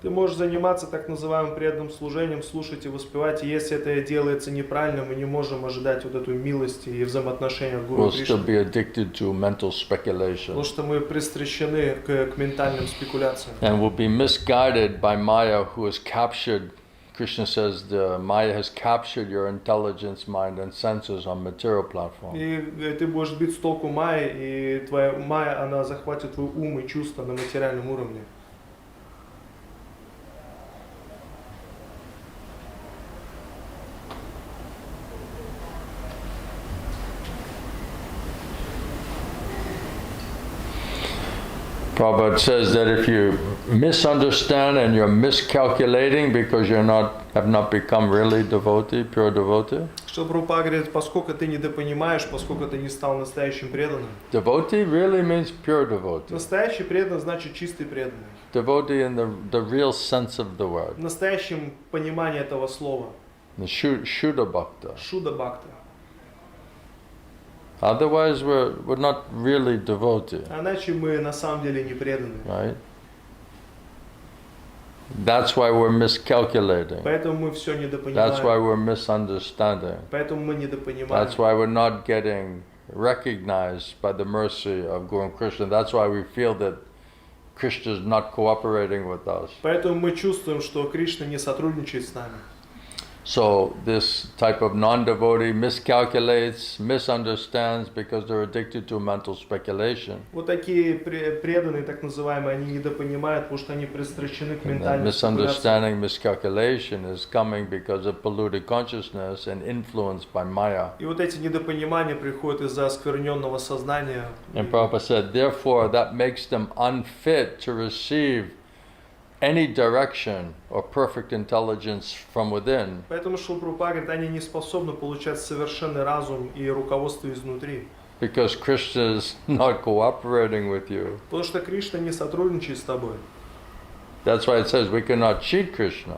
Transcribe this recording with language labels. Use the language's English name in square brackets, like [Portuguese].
[Russian] Ты можешь заниматься так называемым преданным служением, слушать и воспевать, и если это делается неправильно, мы не можем ожидать вот эту милость и взаимоотношения от Гуру [English] We'll [Russian] и [English] still [Russian] Кришны. [English] be addicted to mental speculation. [Russian] Потому что мы пристращены к ментальным спекуляциям. [English] And will be misguided by Maya, who has captured, Krishna says, the Maya has captured your intelligence, mind, and senses on material platform. [Russian] И ты будешь сбит с толку Майи, и твоя Майя, она захватит твой ум и чувства на материальном уровне. [English] Prabhupada says that if you misunderstand and you're miscalculating because have not become really devotee, pure devotee. [Russian] Что Прабхупада говорит, поскольку ты недопонимаешь, поскольку ты не стал настоящим преданным. [English] Devotee really means pure devotee. [Russian] Настоящий преданный значит чистый преданный. [English] Devotee in the real sense of the word. [Russian] В настоящем понимании этого слова. [English] The Shuddha Bhakta. [Russian] Шуда Бхакта. [English] Otherwise we're not really devotee. [Russian] Иначе мы на самом деле не преданы. [English] Right? That's why we're miscalculating. [Russian] Поэтому мы все [English] That's why [Russian] недопонимаем. [English] we're misunderstanding. [Russian] Поэтому мы недопонимаем. [English] That's why we're not getting recognized by the mercy of Guru and Krishna. That's why we feel that Krishna is not cooperating with us. [Russian] Поэтому мы чувствуем, что Кришна не сотрудничает с нами. [English] So this type of non-devotee miscalculates, misunderstands because they're addicted to mental speculation. [Russian] Вот такие преданные, так называемые, они недопонимают, потому что они пристращены к [English] And that [Russian] ментальной спекуляции. [English] misunderstanding, miscalculation is coming because of polluted consciousness and influenced by Maya. [Russian] И вот эти недопонимания приходят из-за оскверненного сознания. [English] And Prabhupada said, therefore, that makes them unfit to receive any direction or perfect intelligence from within. [Russian] Поэтому Шрила Прабхупада говорит, они не способны получать совершенный разум и руководство изнутри. [English] Because Krishna is not cooperating with you. [Russian] Потому что Кришна не сотрудничает с тобой. [English] That's why it says we cannot cheat Krishna.